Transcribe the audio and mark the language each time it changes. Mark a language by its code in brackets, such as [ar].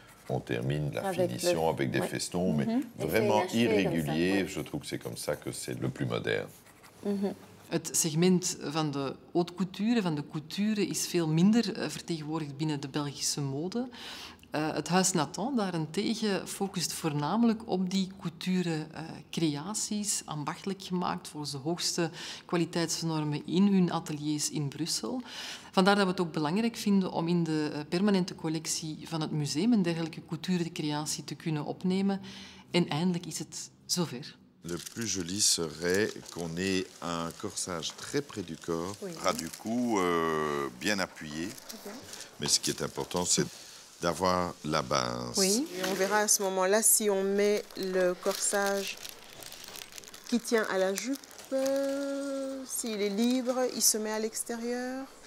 [fr] On termine la finition avec des festons, mais vraiment irréguliers. Je trouve que c'est comme ça que c'est le plus moderne. [nl] Het segment van de haute couture, van de couture, is veel minder vertegenwoordigd binnen de Belgische mode. Het Huis Nathan daarentegen focust voornamelijk op die couture-creaties, ambachtelijk gemaakt volgens de hoogste kwaliteitsnormen in hun ateliers in Brussel. Vandaar dat we het ook belangrijk vinden om in de permanente collectie van het museum een dergelijke couture-creatie te kunnen opnemen. En eindelijk is het zover. [fr] Le plus joli serait qu'on ait un corsage très près du corps, ras du cou, bien appuyé. Mais ce qui est important, c'est d'avoir la base. Oui, et on verra à ce moment-là si on met le corsage qui tient à la jupe, s'il est libre, il se met à l'extérieur.